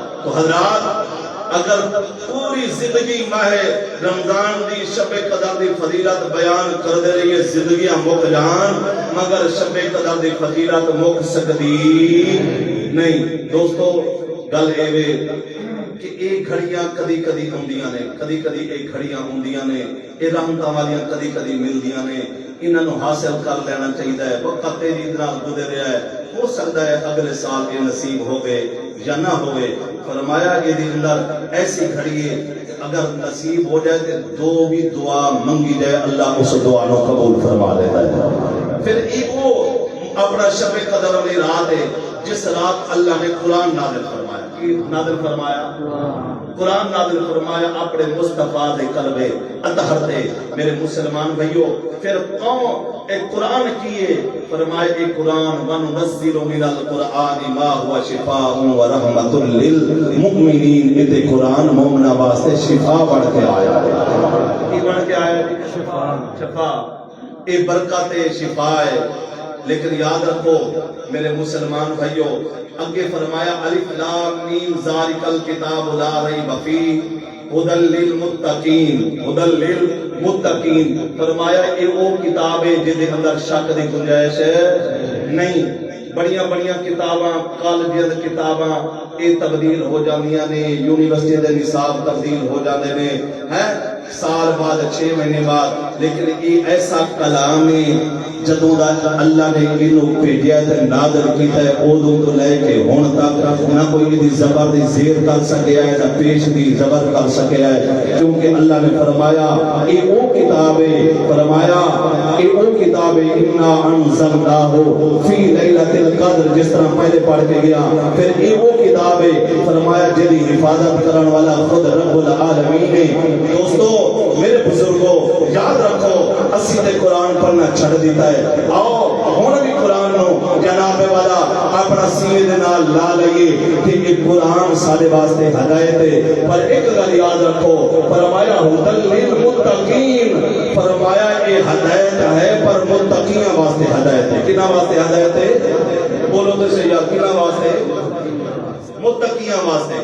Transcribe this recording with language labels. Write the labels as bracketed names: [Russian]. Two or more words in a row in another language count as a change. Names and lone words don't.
[Punjabi] تو حضرات اگر پوری زندگی ماہ رمضان دی شب قدر دی فضیلت بیان کر دے رہی ہے زندگیاں مک جان مگر شب قدر دی فضیلت مک سکتی نہیں۔ دوستو گل ایوے کہ ایک گھڑیاں کدی کدی ہوندیاں نے، کدی کدی ایک گھڑیاں ہوندیاں نے، اے رحمتاں والیاں کدی کدی ملدیاں نے، انہاں نو حاصل کر لینا چاہیے۔ [Urdu] وقت تیری طرح گزر رہا ہے، ہو سکتا ہے اگلے سال یہ نصیب ہوگے یا نہ ہوئے۔ فرمایا کہ دی اندر ایسی گھڑی ہے اگر نصیب ہو جائے تو 2 بھی دعا منگی جائے اللہ اس دعا نو قبول فرما لیتا ہے۔ پھر ایک وہ اپنا شب قدر والی رات ہے جس رات اللہ نے قرآن نازل فرمایا۔ [Punjabi] کی نازل فرمایا؟ قرآن نازل فرمایا اپنے مصطفیٰ دے قلب اطہر تے۔ [Urdu] میرے مسلمان بھائیو، پھر کون ایک قرآن کیے؟ فرمائے ایک قرآن [Arabic] وَنُنَزِّلُ مِنَ الْقُرْآنِ مَا هُوَ شِفَاءٌ وَرَحْمَةٌ لِّلْمُؤْمِنِينَ۔ [Urdu] یہ قرآن مومنہ واسطے شفا بڑھ کے آیا ہے۔ [Punjabi] کی بڑھ کے آیا ہے؟ شفا۔ اے برکت شفا ہے۔ لیکن یاد رکھو میرے مسلمان بھائیو، اگے فرمایا [Arabic] الف لام میم ذالک الکتاب لا ریب فیہ ھدی للمتقین۔ ھدی للمتقین [Punjabi] فرمایا اے وہ کتاب ہے جس دے اندر شک دی گنجائش نہیں۔ بڑیاں بڑیاں کتاباں، کالجز کتاباں اے تبدیل ہو جاندیاں نے، یونیورسٹی دے نصاب تبدیل ہو جاندے نے، ہیں سال بعد 6 مہینے بعد، لیکن یہ ایسا کلام ہے جدوں دا اللہ نے انہوں بھیجیا تے نازل کیتا ہے، اودوں تو لے کے ہن تک نہ کوئی دی زبر دی زیر کر سکیا ہے، نہ پیش دی زبر کر سکیا ہے، کیونکہ اللہ نے فرمایا اے او کتاب ہے، فرمایا اے او کتاب ہے [Arabic] انا انزلناہ فی لیلۃ القدر، [Punjabi] جس طرح پہلے پڑھ کے گیا، پھر اے او کتاب ہے فرمایا جدی حفاظت کرن والا خود [Arabic] رب العالمین [Punjabi] ہے۔ دوستو میرے بزرگوں یاد رکھو، اسی تے قرآن پڑھنا چھڑ دیتا ہے، آؤ ہن بھی قرآن نو جناب والا اپنا سینے دے نال لا لئیے کہ یہ قرآن سارے واسطے ہدایت ہے۔ پر ایک گل یاد رکھو، فرمایا [Arabic] ھدی للمتقین، [Punjabi] فرمایا یہ ہدایت ہے پر متقیاں واسطے ہدایت ہے۔ کنا واسطے ہدایت ہے؟ بولو تو صحیح، کنا واسطے؟ متقیاں واسطے۔